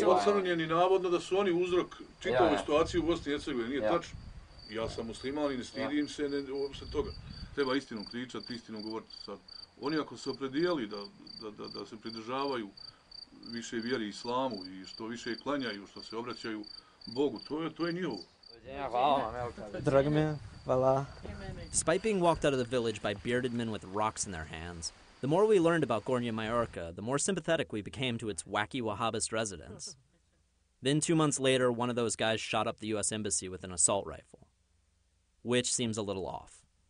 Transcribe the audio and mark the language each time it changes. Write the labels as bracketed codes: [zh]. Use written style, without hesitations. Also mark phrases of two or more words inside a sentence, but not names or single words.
[bs] su ocrnjeni navodno da su oni uzrok čitave situacije u Bosni i Hercegovini, nije tačno. Ja sam musliman i ne stidim se uopšte toga. Treba istinu pričati, istinu govoriti sad. Oni ako se opredijeli da se pridržavaju više vjeri islamu i što više klanjaju, što se obraćaju Bogu, to je njihovo. [en] Despite being walked out of the village by bearded men with rocks in their hands, the more we learned about Gornja Majorca, the more sympathetic we became to its wacky Wahhabist residents. Then 2 months later, one of those guys shot up the U.S. Embassy with an assault rifle, which seems a little off.